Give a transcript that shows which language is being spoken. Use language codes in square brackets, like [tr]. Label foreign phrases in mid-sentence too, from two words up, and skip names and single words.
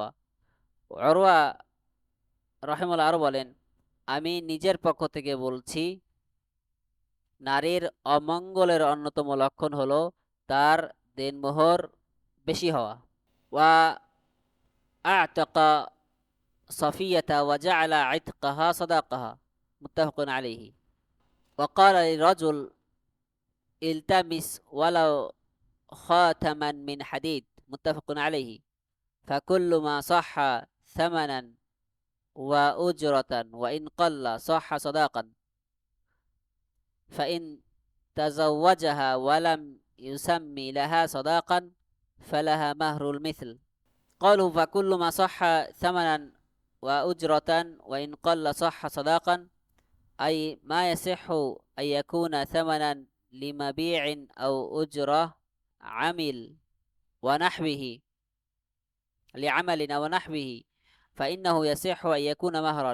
[bn] উরওয়া রাহিমাহুল্লাহ আরো বলেন, আমি নিজের পক্ষ থেকে বলছি, নারীর অমঙ্গলের অন্যতম লক্ষণ হলো তার দেনমোহর বেশি হওয়া। [ar] وأعتق صفية وجعل عتقها صداقها، متفق عليه. وقال لرجل التمس ولو خاتما من حديد، متفق عليه. فكل ما صح ثمنا وأجرة وإن قل صح صداقا فإن تزوجها ولم يسم لها صداقا فلها مهر المثل. قالوا فكل ما صح ثمنا وأجرة وإن قل صح صداقا، أي ما يصح أن يكون ثمنا لمبيع أو أجرة عمل ونحوه لعمل ونحوه فإنه يصح أن يكون مهرا.